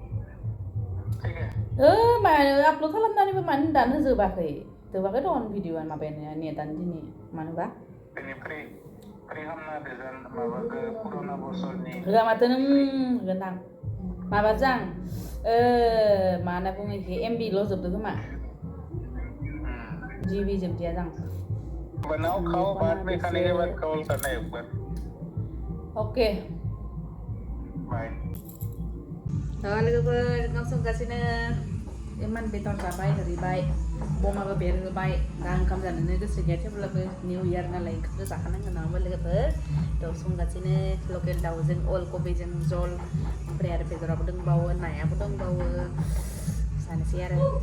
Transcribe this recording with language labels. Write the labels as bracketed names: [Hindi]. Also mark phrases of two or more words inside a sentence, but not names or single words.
[Bodo] मानो आपल'ड खालामनानैबो मानो दानो जोबाखै दं भिडिअआ माबायानो नेटानो दिनै मानोबा होआ माथो नों होगोन आं माबाजों मा होनना बुङो इखो एमबिल' जोबदो खोमा जीबी जोबदिया जां [Hindi] बनाओ खाओ बाद में खाने के बाद कॉल करना एक बार ओके बाय [Bodo] लोगोफोर ओंखाम संगासिनो इमान बेदर जाबाय होरिबाय बमाबो बेरहोबाय दा ओंखाम जानोनो गोसो गैया थेवब्लाबो [English] new year [Bodo] नालाय ओंखामखौ जाखानांगोन नङा होमबा लोगोफोर थ' संगासिनो लकेल दाउजों अल कबिजों जल ओमफ्राय आरो बेदराबो दंबावो नायाबो दंबावो जानोसै आरो